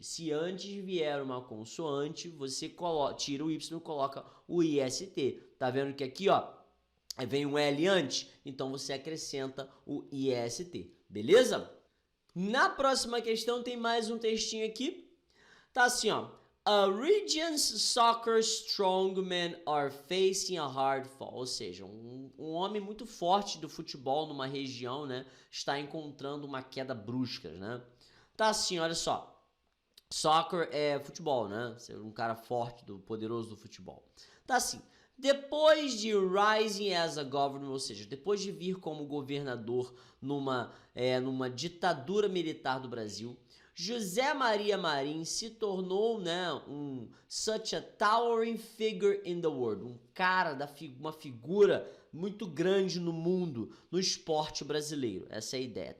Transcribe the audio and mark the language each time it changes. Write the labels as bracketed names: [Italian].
[Portuguese] Se antes vier uma consoante, você tira o Y e coloca o IST. Tá vendo que aqui, ó, vem um L antes, então você acrescenta o IST, beleza? Na próxima questão tem mais um textinho aqui. Tá assim, ó. [English] A region's soccer strongmen are facing a hard fall. [Portuguese] Ou seja, um homem muito forte do futebol numa região, né, está encontrando uma queda brusca, né? Tá assim, olha só. Soccer é futebol, né? Ser um cara forte, poderoso do futebol. Tá assim. Depois de [English] rising as a governor, [Portuguese] ou seja, depois de vir como governador numa ditadura militar do Brasil, José Maria Marim se tornou, né, [English] such a towering figure in the world, [Portuguese] um cara, uma figura muito grande no mundo, no esporte brasileiro. Essa é a ideia.